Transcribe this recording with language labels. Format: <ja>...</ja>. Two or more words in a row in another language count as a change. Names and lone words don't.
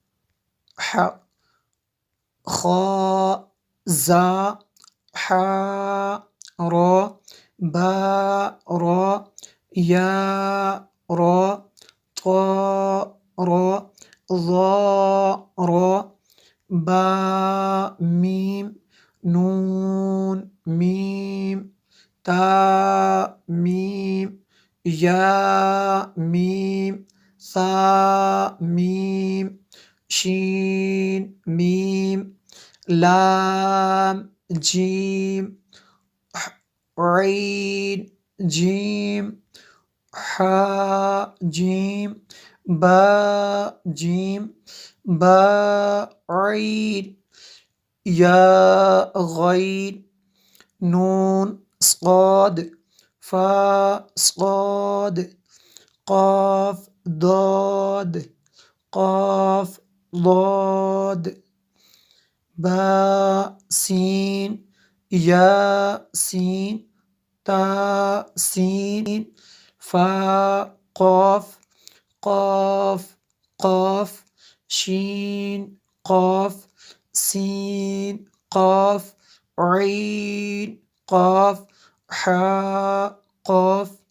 <ar>خا زا، حا را، با را، یا را، طا را، ظا را، با میم، نون میم، تا میم، یا میم، سا میم، شین میم، لام جیم، عین جیم، حا جیم، با جیم، با عین، یا غین، نون صاد، فا صاد، قاف ضاد، قاف ضاد، با سین، یا سین، تا سین، فا قاف، قاف قاف، شین قاف، سین قاف، عین قاف، حا قاف،</ar>